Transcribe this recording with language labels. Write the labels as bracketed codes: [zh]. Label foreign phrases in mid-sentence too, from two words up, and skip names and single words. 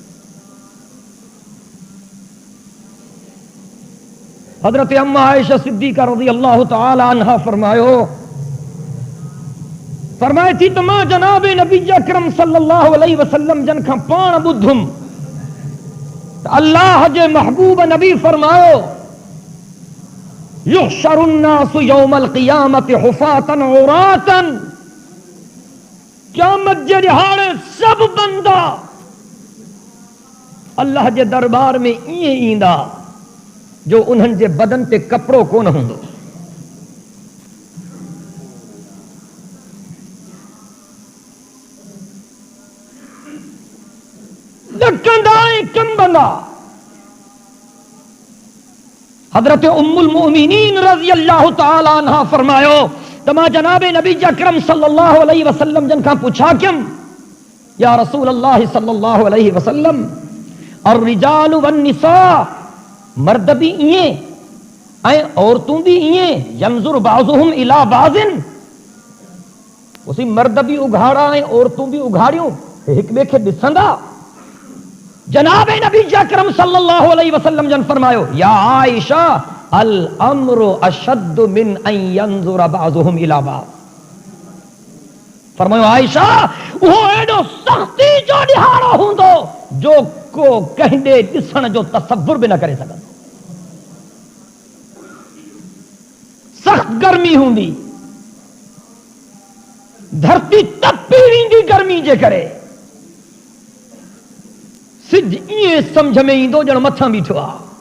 [sd] हज़रत अम्मा आयशा सिद्दीक़ा [ar] رضي الله تعالى عنها [sd] फरमाए थी त मां जनाब नबी अकरम [ar] صلى الله عليه وسلم [sd] जन खां पाण ॿुधुमि त अल्लाह जे महबूब नबी फरमायो, [ar] يحشر الناس يوم القيامة حفاة عراة, [sd] क़यामत जे ॾिहाड़े सब बंदा अल्लाह जे दरबार में ईअं ईंदा जो उन्हनि जे बदन ते कपिड़ो कोन हूंदो। ॾकंदा ऐं कंबंदा। हज़रत उम्मुल मोमिनीन [ar] رضي الله تعالى عنها [sd] फरमायो त मां जनाब नबी अकरम [ar] صلى الله عليه وسلم [sd] जन खां पुछा कयम, [ar] يا رسول الله صلى الله عليه وسلم, [sd] और [ar] الرجال والنساء, [sd] मर्द भी ईअं ऐं औरतूं भी ईअं, [ar] ينظر بعضهم إلى بعض, [sd] उसी मर्द भी उघाड़ा ऐं औरतूं भी उघाड़ियूं हिक ॿिए खे ॾिसंदा? जनाब नबी अकरम [ar] صلى الله عليه وسلم [sd] जन फरमायो, [ar] يا عائشة الأمر أشد من أن ينظر بعضهم إلى بعض. [sd] फरमायो आयशा, उहो एॾो सख़्ती जो ॾिहाड़ो हूंदो जो को कंहिं ॾिसण जो तसव्वुर बि न करे सघंदो। सख़्त गर्मी हूंदी, धरती तपी वेंदी गर्मी जे करे, सिज ईअं सम्झ में ईंदो ॼण मथां बीठो आहे।